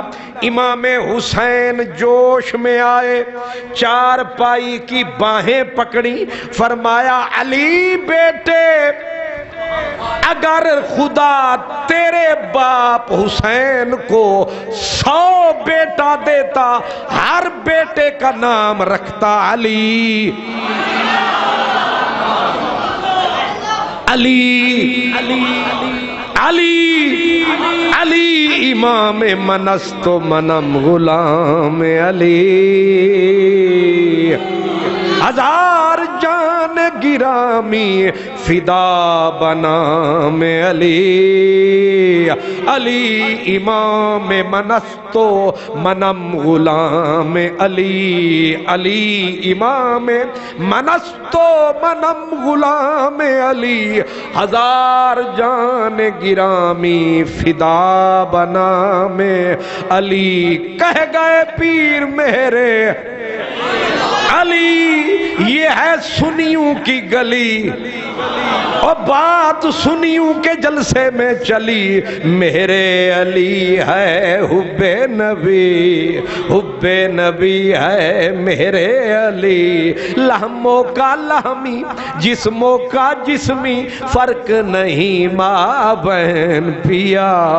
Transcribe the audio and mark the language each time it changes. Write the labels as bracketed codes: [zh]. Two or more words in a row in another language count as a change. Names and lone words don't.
[ur] امام حسین جوش میں آئے، چار پائی کی باہیں پکڑی، فرمایا علی بیٹے اگر خدا تیرے باپ حسین کو 100 بیٹا دیتا، ہر بیٹے کا نام رکھتا علی۔ [fa] علی علی علی امام منست و منم غلام علی، ہزار جان گرامی فدا بنام علی۔ علی امام منست و منم غلام علی، علی امام منست و منم غلام علی، ہزار جان گرامی فدا بنام علی۔ [ur] کہہ گئے پیر میرے علی یہ ہے سنیوں کی گلی، اور بات سنیوں کے جلسے میں چلی، میرے علی ہے حب نبی، حب نبی ہے میرے علی، لہموں کا لہمی جسموں کا جسمی، فرق نہیں ماں بہن پیا۔